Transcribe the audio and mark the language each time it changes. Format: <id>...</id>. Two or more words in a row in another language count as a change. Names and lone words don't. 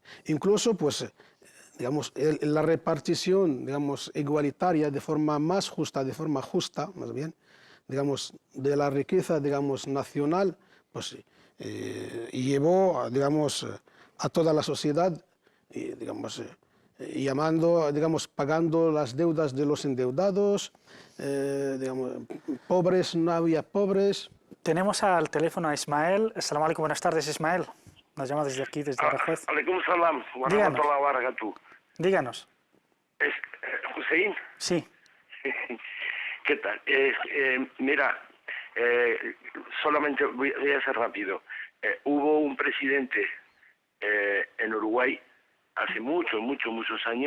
<es>Incluso, pues, digamos, la repartición, digamos, igualitaria, de forma más justa, más bien, digamos, de la riqueza, digamos, nacional, pues llevó, digamos, a toda la sociedad, digamos, llamando, digamos, pagando las deudas de los endeudados, digamos, pobres, no había pobres. Tenemos al teléfono a Ismael.</es> <ar>السلام عليكم,</ar> <es>buenas tardes, Ismael. Nos llama desde aquí, desde Aranjuez.</es> <ar>عليكم السلام، ورحمة الله وبركاته.</ar> <es>Díganos. ¿Es Hussein? Sí. ¿Qué tal? Mira, solamente voy a ser rápido. Hubo un presidente en Uruguay hace muchos años,</es>